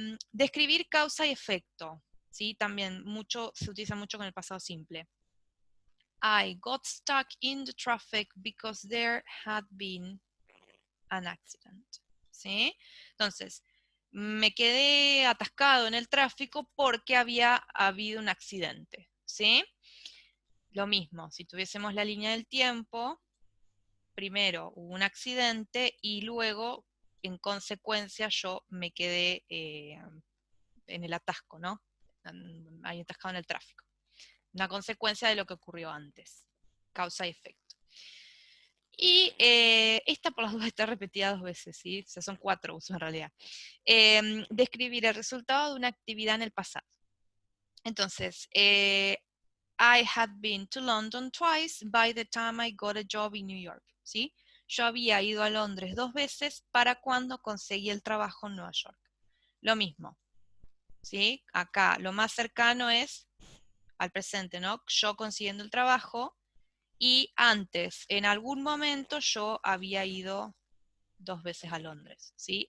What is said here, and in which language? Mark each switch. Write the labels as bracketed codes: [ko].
[es] Describir causa y efecto, ¿sí? También se utiliza mucho con el pasado simple. [en] I got stuck in the traffic because there had been an accident, ¿sí? [es] Entonces, me quedé atascado en el tráfico porque había habido un accidente, ¿sí? Lo mismo, si tuviésemos la línea del tiempo, primero hubo un accidente y luego, en consecuencia, yo me quedé en el atasco, ¿no? Ahí atascado en el tráfico. Una consecuencia de lo que ocurrió antes, causa y efecto. Y esta por las dudas está repetida 2 veces, ¿sí? O sea, son 4 usos en realidad. Describir el resultado de una actividad en el pasado. Entonces, [en] I had been to London twice by the time I got a job in New York, ¿sí? [es] Yo había ido a Londres 2 veces para cuando conseguí el trabajo en Nueva York. Lo mismo, ¿sí? Acá lo más cercano es al presente, ¿no? Yo consiguiendo el trabajo. Y antes, en algún momento, yo había ido 2 veces a Londres, ¿sí?